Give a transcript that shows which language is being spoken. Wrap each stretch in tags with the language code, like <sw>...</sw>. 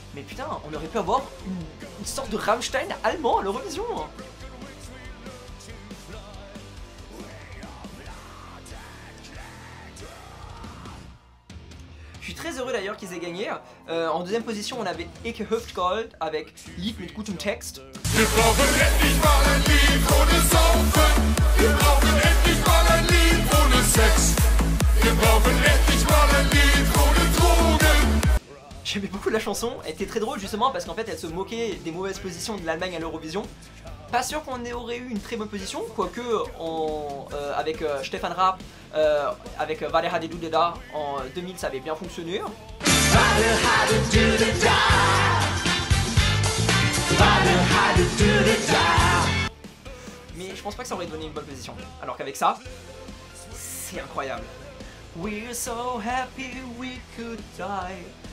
<fr>Mais putain, on aurait pu avoir une sorte de Rammstein allemand à l'Eurovision. Je suis très heureux d'ailleurs qu'ils aient gagné. En deuxième position on avait Eke Hüftgold avec Lied mit gutem Text.</fr> <de>Wir brauchen endlich mal ein Lied ohne Saufen. Wir brauchen endlich mal ein Lied ohne Sex. Wir brauchen endlich mal ein Lied ohne Drogen.</de> <fr>J'aimais beaucoup la chanson, elle était très drôle justement parce qu'en fait elle se moquait des mauvaises positions de l'Allemagne à l'Eurovision. Pas sûr qu'on aurait eu une très bonne position, quoique avec Stefan Raab, avec Warte hatte du da en 2000 ça avait bien fonctionné. Mais je pense pas que ça aurait donné une bonne position. Alors qu'avec ça, c'est incroyable.</fr> <en>We're so happy we could die.</en>